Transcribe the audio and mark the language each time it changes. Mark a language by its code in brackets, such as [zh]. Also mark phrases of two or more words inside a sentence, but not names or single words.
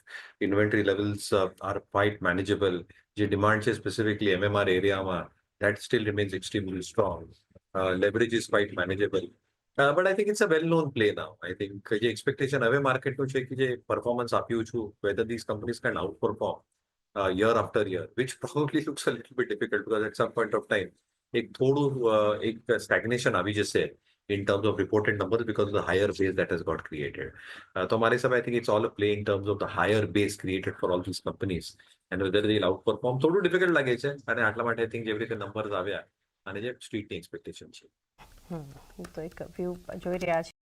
[en] inventory levels are quite manageable. [gu] જે ડિમાન્ડ છે સ્પેસિફિકલી એમએમઆર એરિયામાં, [en] that still remains extremely strong. leverage is quite manageable. But I think it's a well known play now. I think [gu] જે એક્સપેક્ટેશન હવે માર્કેટનું છે કે જે પરફોર્મન્સ આપ્યું છું, [en] whether this companies can outperform year after year, which probably looks a little bit difficult because at some point of time, [gu] એક stagnation આવી જશે [en] in terms of reported numbers because of the higher base that has got created. [gu] તો મારી હિસાબે [en] I think it's all a play in terms of the higher base created for all these companies and whether they'll outperform. [gu] થોડું ડિફિકલ્ટ લાગે છે, અને આટલા માટે [en] I think [gu] જેવી રીતે નંબર્સ આવ્યા અને જે સ્ટ્રીટની એક્સપેક્ટેશન છે. તો એક વ્યૂ જોઈ રહ્યા છે